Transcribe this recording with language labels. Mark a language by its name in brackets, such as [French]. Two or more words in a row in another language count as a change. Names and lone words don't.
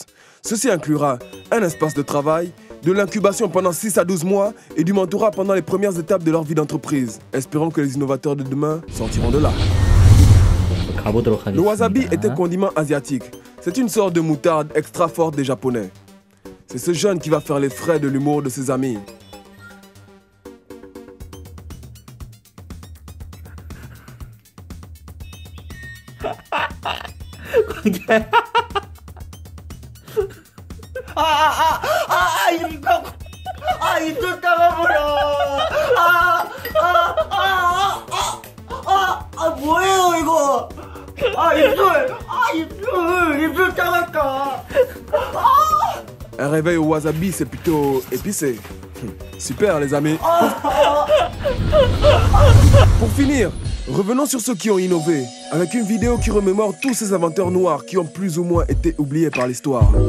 [French] Ceci inclura un espace de travail, de l'incubation pendant 6 à 12 mois et du mentorat pendant les premières étapes de leur vie d'entreprise. Espérons que les innovateurs de demain sortiront de là. Le wasabi est un condiment asiatique. C'est une sorte de moutarde extra forte des Japonais. C'est ce jeune qui va faire les frais de l'humour de ses amis. [Korean] 입술 따가버려. 뭐예요 이거? 입술 따갑다. [French] Un réveil au wasabi, c'est plutôt épicé. Super les amis. Pour finir, revenons sur ceux qui ont innové, avec une vidéo qui remémore tous ces inventeurs noirs qui ont plus ou moins été oubliés par l'histoire.